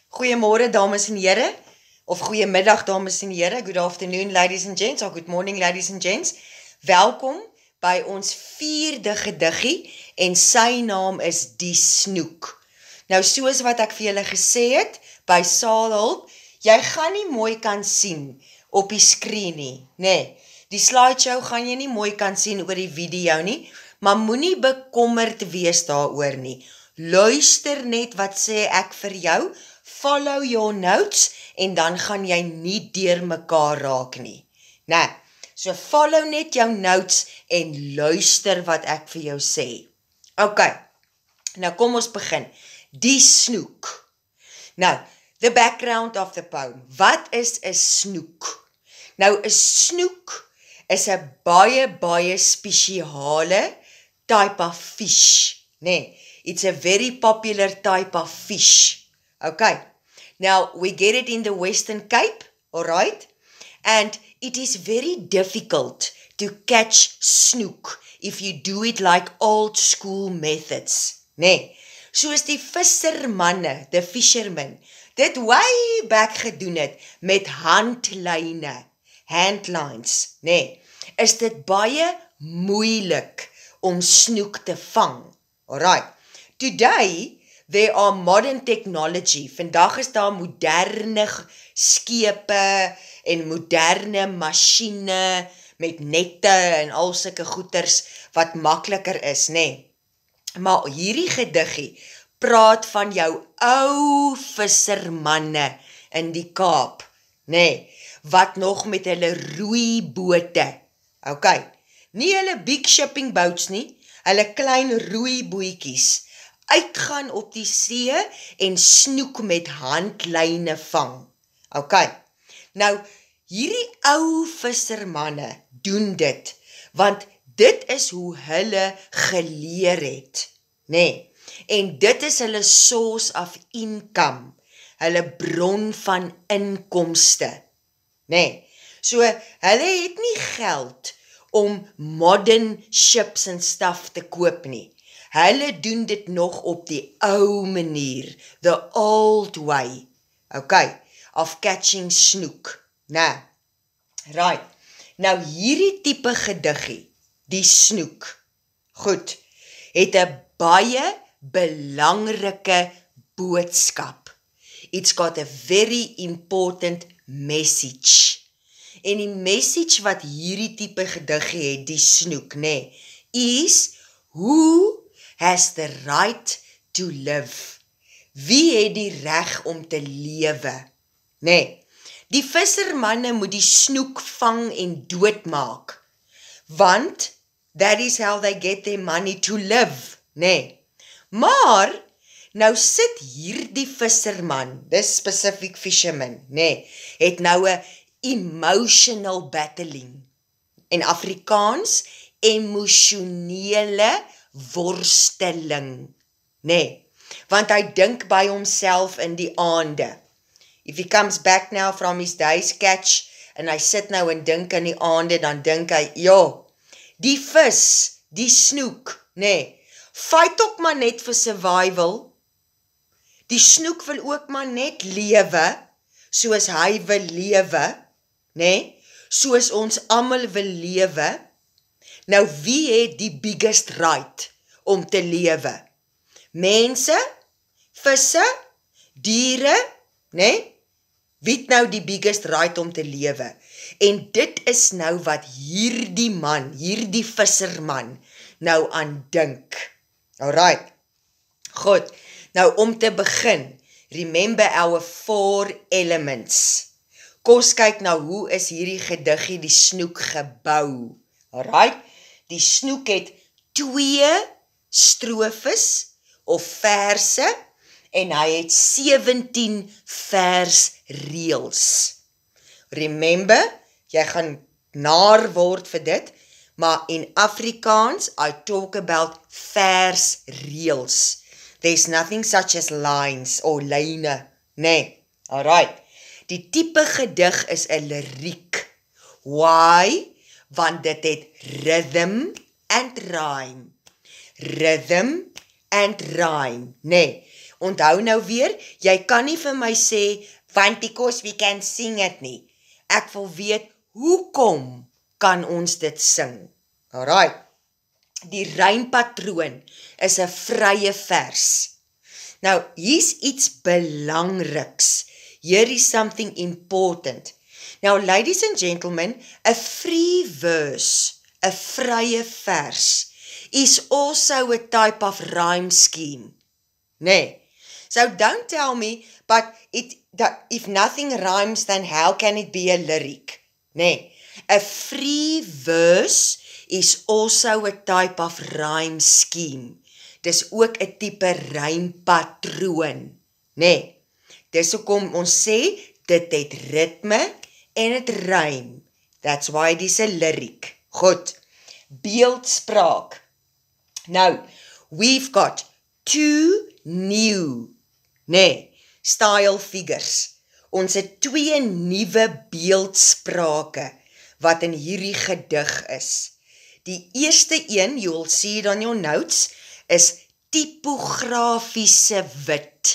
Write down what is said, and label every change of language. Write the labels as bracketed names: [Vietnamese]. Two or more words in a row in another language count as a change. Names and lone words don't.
[Afrikaans] Goeiemôre dames en here, of goeiemiddag dames en here, [English] good afternoon ladies and gents, or good morning ladies and gents. [Afrikaans] Welkom by ons 4de gediggie en sy naam is Die Snoek. Nou soos wat ek vir julle gesê het, by Saalhulp, jy gaan nie mooi kan sien op die skreen nie, nee. Die slideshow gaan jy nie mooi kan sien oor die video nie, maar moenie bekommerd wees daaroor nie. Luister net wat sê ek vir jou, [English] follow your notes, [Afrikaans] en dan gaan jy nie deur mekaar raak nie. Nou, so follow net jou notes en luister wat ek vir jou sê. Ok, nou kom ons begin. Die Snoek. Nou, [English] the background of the poem. [Afrikaans] Wat is 'n snoek? Nou, 'n snoek is 'n baie spesiale [English] type of fish, [Afrikaans] nee. [English] It's a very popular type of fish. Okay, now we get it in the Western Cape, alright? And it is very difficult to catch snoek if you do it like old school methods, [Afrikaans] nee. Soos die vissermanne, [English] the fishermen, [Afrikaans] dit [English] way back [Afrikaans] gedoen het met handlyne, handlines, nee, is dit baie moeilik om snoek te vang. [English] Alright, today there are modern technology. [Afrikaans] Vandag is daar moderne skepe en moderne masjiene met nette en al sulke goeters wat makliker is, nee. Maar hierdie gediggie praat van jou ou vissermanne in die Kaap, nee, wat nog met hulle roeibote, okay, nie hulle [English] big shipping boats [Afrikaans] nie, hulle klein roeibootjies, uitgaan op die see en snoek met handlyne vang. Okay, nou, hierdie ou vissermanne doen dit, want dit is hoe hulle geleer het, nee, en dit is hulle [English] source of income, [Afrikaans] hulle bron van inkomste, nee, so hulle het nie geld om [English] modern ships [Afrikaans] en stuff te koop nie, hulle doen dit nog op die ou manier, [English] the old way, okay, of catching snoek, [Afrikaans] nou, right, nou hierdie type gediggie, Die Snoek, goed, het 'n baie belangrike boodskap. [English] It's got a very important message. [Afrikaans] En die message wat hierdie type gediggie het, Die Snoek, nee, is, [English] who has the right to live? [Afrikaans] Wie het die reg om te lewe? Nee, die vissermanne moet die snoek vang en doodmaak, want [English] that is how they get their money to live, [Afrikaans] nee. Maar, nou sit hierdie visserman, [English] this specific fisherman, [Afrikaans] nee, het nou 'n [English] emotional battling. [Afrikaans] In Afrikaans, emosionele worsteling, nee, want hy dink by homself in die aande. [English] If he comes back now from his day's catch, [Afrikaans] en hy sit nou en dink in die aande, dan dink hy, ja, die vis, die snoek, nee, fight ook maar net vir survival, die snoek wil ook maar net lewe, soos hy wil lewe, nee, soos ons almal wil lewe. Nou wie het die [English] biggest right [Afrikaans] om te lewe? Mense, visse, diere, nee, wie het nou die [English] biggest right [Afrikaans] om te lewe? En dit is nou wat hierdie man, hierdie visserman, nou aan dink. Alright, goed, nou om te begin, [English] remember our 4 elements. [Afrikaans] Kom ons kyk nou, hoe is hierdie gediggie Die Snoek gebou? Alright, die snoek het 2 strofes of verse, en hy het 17 versreëls. Remember, jy gaan naar word vir dit, maar in Afrikaans, [English] I talk about versreëls. There's nothing such as lines or lyne, nee, alright. [Afrikaans] Die type gedig is 'n liriek. Why? Want dit het [English] rhythm and rhyme. Rhythm and rhyme, [Afrikaans] nee. Onthou nou weer, jy kan nie vir my sê, want [English] because we can sing it [Afrikaans] nie. Ek wil weet, hoekom kan ons dit sing? Alright, die rympatroon is 'n vrye vers. Nou, hier's iets belangriks. [English] Here is something important. Now, ladies and gentlemen, a free verse, [Afrikaans] 'n vrye vers, [English] is also a type of rhyme scheme. [Afrikaans] Nee. [English] So don't tell me, but if nothing rhymes, then how can it be a lyric? [Afrikaans] Nee. [English] A free verse is also a type of rhyme scheme. [Afrikaans] Dis ook 'n tipe rympatroon. Nee. Dis hoekom ons sê, dit het ritme en het rym. [English] That's why it is a lyric. [Afrikaans] Goed. Beeldspraak. [English] Now, we've got 2 new, style figures. [Afrikaans] Ons het 2 nuwe beeldsprake wat in hierdie gedig is. Die eerste een, [English] you will see it on your notes, is [Afrikaans] typografiese wit.